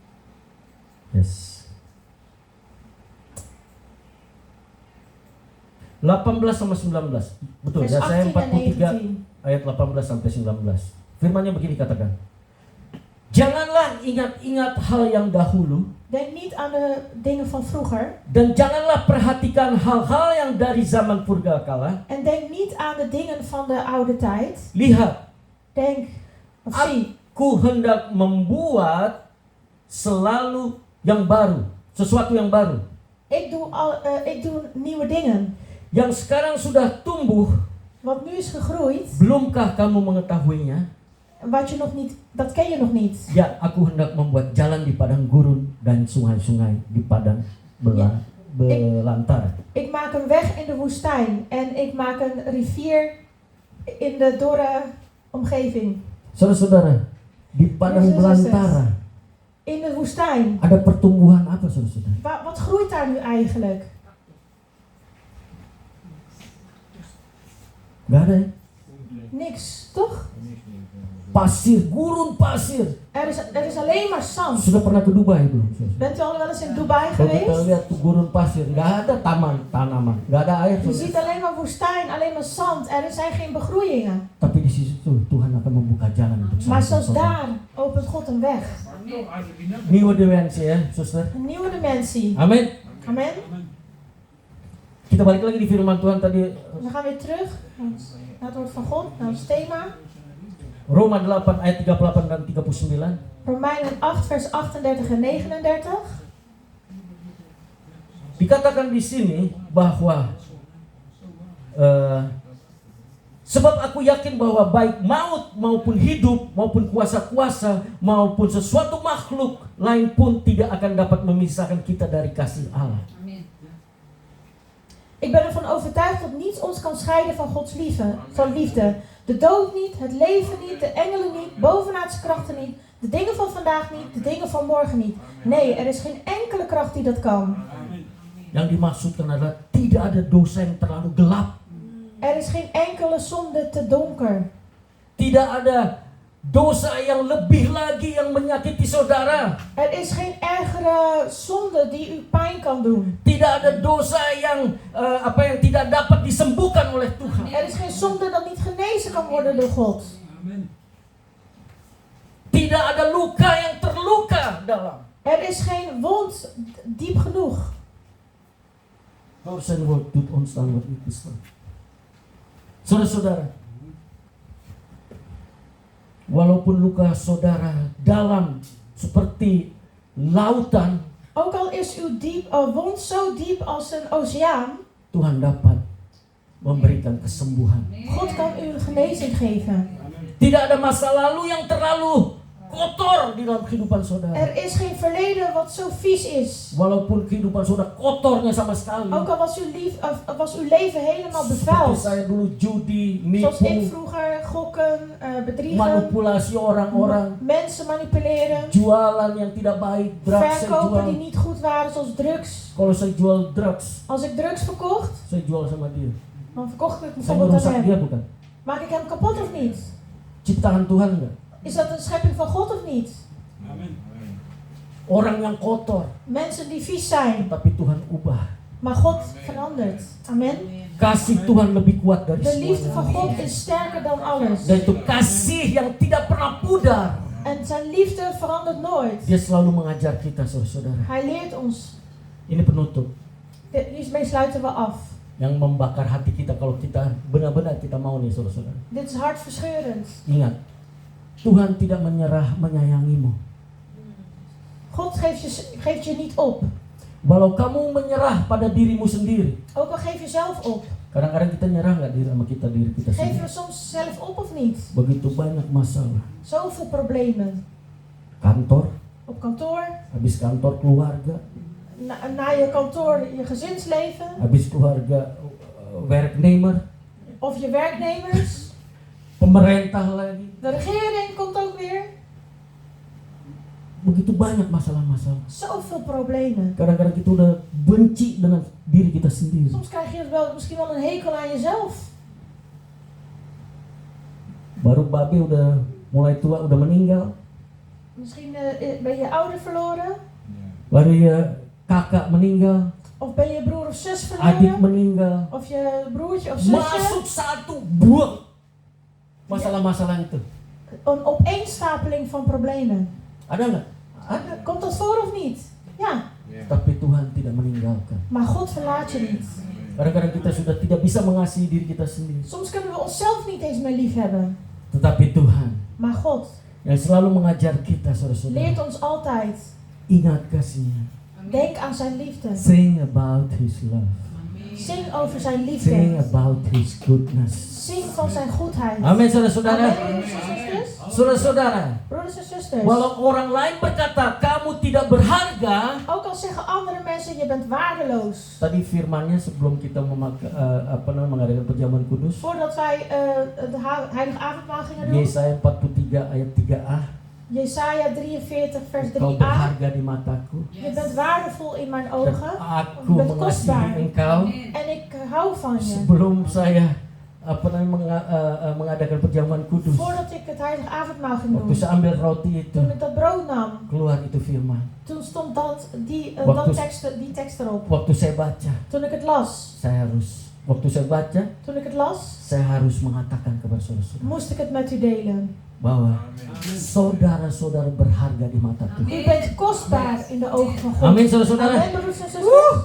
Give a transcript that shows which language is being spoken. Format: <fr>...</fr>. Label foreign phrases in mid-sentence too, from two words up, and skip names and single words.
<id>Yes. 18 sama 19. Betul,</id> <nl>vers Yesaya 18 en 19.</nl> <id>43 ayat 18 sampai 19. Firman-Nya begini katakan. Janganlah ingat-ingat hal yang dahulu</id> <nl>Denk niet aan de dingen van vroeger.</nl> <id>dan janganlah perhatikan hal-hal yang dari zaman purgakala.</id> <nl>En denk niet aan de dingen van de oude tijd.</nl> <id>Lihat,</id> <nl>Denk of zie.</nl> <id>Aku hendak membuat selalu yang baru, sesuatu yang baru.</id> <nl>Ik doe nieuwe dingen.</nl> <id>Yang sekarang sudah tumbuh,</id> <nl>Wat nu is gegroeid,</nl> <id>belumkah kamu mengetahuinya?</id> <nl>wat je nog niet, dat ken je nog niet.</nl> <id>Ya, aku hendak membuat jalan di padang gurun dan sungai-sungai di padang belantara.</id> <nl>Ik maak een weg in de woestijn en ik maak een rivier in de dorre omgeving.</nl> <id>Saudara-saudara, di padang</id> <en>Yes, yes, yes,</en> <id>belantara</id> <nl>In de woestijn.</nl> <id>ada pertumbuhan apa, saudara-saudara?</id> <nl>Wat groeit daar nu eigenlijk?</nl> <id>Gak ada ya?</id> <nl>Niks, toch?</nl> <id>Pasir, gurun pasir.</id> <nl>Er is alleen maar zand.</nl> <id>Sudah pernah ke Dubai belum? saudara?</id> <nl>Bent u al wel eens in Dubai</nl> <id>Kalau kita</id> <nl>geweest?</nl> <id>lihat tuh gurun pasir, nggak ada tanaman, nggak ada air.</id> <nl>Je</nl> <id>saudara.</id> <nl>ziet alleen maar woestijn, alleen maar zand. Er zijn geen begroeiingen.</nl> <id>Tapi di situ Tuhan akan membuka jalan untuk</id> <nl>Maar</nl> <id>saudara.</id> <nl>zelfs daar opent God een weg.</nl> <id>Nieuwe dimensi ya, suster.</id> <nl>Een nieuwe dimensie.</nl> <id>Amin.</id> <nl>Amen.</nl> <id>Kita balik lagi di firman Tuhan tadi,</id> <nl>We gaan weer terug naar het woord van God, naar ons thema.</nl> <id>Roma 8 ayat 38 dan 39.</id> <nl>Romeinen 8 vers 38 en 39.</nl> <id>Dikatakan di sini bahwa sebab aku yakin bahwa baik maut maupun hidup maupun kuasa-kuasa maupun sesuatu makhluk lain pun tidak akan dapat memisahkan kita dari kasih Allah.</id> <nl>Ik ben ervan overtuigd dat niets ons kan scheiden van Gods liefde. De dood niet, het leven niet, de engelen niet, bovenaardse krachten niet, de dingen van vandaag niet, de dingen van morgen niet. Nee, er is geen enkele kracht die dat kan.</nl> <id>Yang dimaksudkan adalah tidak ada dosa yang terlalu gelap.</id> <nl>Er is geen enkele zonde te donker.</nl> <id>Tidak ada dosa yang lebih lagi yang menyakiti saudara.</id> <nl>Er is geen ergere zonde die u pijn kan doen.</nl> <id>Tidak ada dosa yang yang tidak dapat disembuhkan oleh Tuhan.</id> <nl>Er is geen zonde dat niet genezen kan worden door God.</nl> <id>Tidak ada luka yang terluka dalam.</id> <nl>Er is geen wond diep genoeg. Waar zijn woord doet ons dan wat niet bestaan.</nl> <id>Saudara-saudara, walaupun luka saudara dalam seperti lautan,</id> <nl>Ook al is uw wond zo diep als een oceaan,</nl> <id>Tuhan dapat memberikan kesembuhan.</id> <nl>God kan u genezing geven.</nl> <id>Tidak ada masa lalu yang terlalu kotor di dalam kehidupan saudara.</id> <nl>Er is geen verleden wat zo vies is.</nl> <id>Walaupun kehidupan saudara kotornya sama sekali.</id> <nl>Ook al was uw leven helemaal</nl> <id>Seperti</id> <nl>bevuild.</nl> <id>saya dulu judi,</id> <nl>Zoals ik</nl> <id>nipu,</id> <nl>vroeger, gokken, bedriegen,</nl> <id>manipulasi orang-orang,</id> <nl>mensen manipuleren,</nl> <id>jualan yang tidak baik, drugs saya</id> <nl>verkopen die</nl> <id>jual.</id> <nl>niet goed waren, zoals drugs.</nl> <id>Kalau saya jual drugs,</id> <nl>Als ik drugs verkocht,</nl> <id>saya jual sama dia.</id> <nl>dan verkocht ik</nl> <id>Saya</id> <nl>bijvoorbeeld aan</nl> <id>merusak dia</id> <nl>hem.</nl> <id>bukan?</id> <nl>Maak ik hem kapot of niet?</nl> <id>Ciptaan Tuhan enggak?</id> <nl>Is dat een schepping van God of niet?</nl> <id>Orang yang kotor,</id> <nl>Mensen die vies zijn,</nl> <id>tapi Tuhan ubah.</id> <nl>maar God verandert. Amen.</nl> <id>Kasih Tuhan lebih kuat dari</id> <nl>De liefde van</nl> <id>semuanya.</id> <nl>God is sterker dan alles.</nl> <id>Dan itu kasih yang tidak pernah pudar.</id> <nl>En zijn liefde verandert nooit.</nl> <id>Dia selalu mengajar kita, saudara-saudara.</id> <nl>Hij leert ons.</nl> <id>Ini penutup</id> <nl>Hiermee sluiten we af.</nl> <id>yang membakar hati kita kalau kita benar-benar kita mau nih, saudara-saudara.</id> <nl>Dit is hartverscheurend.</nl> <id>Ingat, Tuhan tidak menyerah menyayangimu.</id> <nl>God geeft je niet op.</nl> <id>Walau kamu menyerah pada dirimu sendiri.</id> <nl>Ook al geef je zelf op.</nl> <id>Kadang-kadang kita nyerah nggak diri kita</id> <nl>Geef</nl> <id>sendiri.</id> <nl>je soms zelf op of niet?</nl> <id>Begitu banyak masalah.</id> <nl>Zoveel problemen.</nl> <id>Kantor,</id> <nl>Op kantoor,</nl> <id>habis kantor keluarga,</id> <nl>na je kantoor je gezinsleven.</nl> <id>habis keluarga werknemer,</id> <nl>Of je werknemers.</nl> <id>pemerintah lagi.</id> <nl>De regering komt ook weer.</nl> <id>Begitu banyak masalah-masalah.</id> <nl>Zoveel problemen.</nl> <id>Kadang-kadang kita udah benci dengan diri kita sendiri.</id> <nl>Soms krijg je misschien wel een hekel aan jezelf.</nl> <id>Baru babe udah mulai tua, udah meninggal.</id> <nl>Misschien ben je ouder verloren.</nl> <id>Baru ya kakak meninggal.</id> <nl>Of ben je broer of zus</nl> <id>adik</id> <nl>verloren?</nl> <id>meninggal,</id> <nl>Of je broertje of zusje?</nl> <id>masuk satu buang masalah-masalah itu.</id> <nl>Een opeenstapeling van problemen.</nl> <id>Ada nggak?</id> <nl>Komt dat voor of niet? Ja.</nl> <id>Tapi Tuhan tidak meninggalkan.</id> <nl>Maar God verlaat je niet.</nl> <id>Kadang-kadang kita sudah tidak bisa mengasihi diri kita sendiri.</id> <nl>Soms kunnen we onszelf niet eens meer lief hebben.</nl> <id>Tetapi Tuhan</id> <nl>Maar God</nl> <id>yang selalu mengajar kita, saudara-saudara,</id> <nl>leert ons altijd.</nl> <id>ingat kasih-Nya.</id> <nl>Denk aan zijn liefde.</nl> <en>Sing about His love.</en> <nl>Zing over zijn</nl> <en>Sing</en> <nl>liefde.</nl> <en>about His goodness.</en> <nl>Zing van zijn goedheid.</nl> <id>Amin, saudara-saudara.</id> <nl>Amen, broeders en zusters.</nl> <id>Saudara-saudara,</id> <nl>Broeders en zusters.</nl> <id>walau orang lain berkata kamu tidak berharga,</id> <nl>Ook al zeggen andere mensen je bent waardeloos.</nl> <id>tadi firmannya sebelum kita mengadakan perjamuan kudus,</id> <nl>Voordat wij de heilige avondmaal gingen doen.</nl> <id>Yesaya 43 ayat 3a,</id> <nl>Jesaja 43 vers</nl> <id>kau</id> <nl>3a.</nl> <id>berharga di mataku</id> <nl>Je bent waardevol in mijn</nl> <id>dan</id> <nl>ogen.</nl> <id>aku</id> <nl>Je bent</nl> <id>mengasihi</id> <nl>kostbaar.</nl> <id>engkau.</id> <nl>En ik hou van je.</nl> <id>Sebelum saya mengadakan perjamuan kudus,</id> <nl>Voordat ik het heilige avondmaal ging</nl> <id>waktu</id> <nl>doen.</nl> <id>saya ambil roti itu,</id> <nl>Toen ik dat brood nam.</nl> <id>keluar itu firman.</id> <nl>Toen stond die</nl> <id>Waktu-</id> <nl>tekst erop.</nl> <id>Waktu saya baca,</id> <nl>Toen ik het las.</nl> <id>waktu saya baca,</id> <nl>Toen ik het las.</nl> <id>saya harus mengatakan kepada saudara-saudara</id> <nl>Moest ik het met u delen.</nl> <id>bahwa saudara-saudara berharga di mata Tuhan.</id> <nl>U bent kostbaar in de ogen van God.</nl> <id>Amin, saudara-saudara.</id> <nl>Amen, broeders en zusters.</nl>